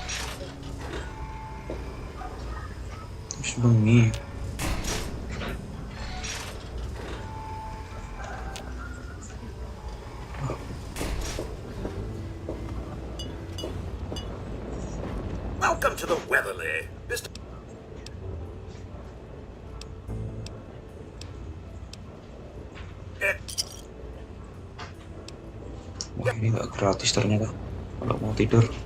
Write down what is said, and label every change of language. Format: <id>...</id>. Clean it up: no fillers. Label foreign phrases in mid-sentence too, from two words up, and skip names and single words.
<jv>Wis bengi.</jv> <en>Welcome to the Weatherly, Mr.</en> <id>Wah, ini nggak gratis ternyata kalau mau tidur.</id>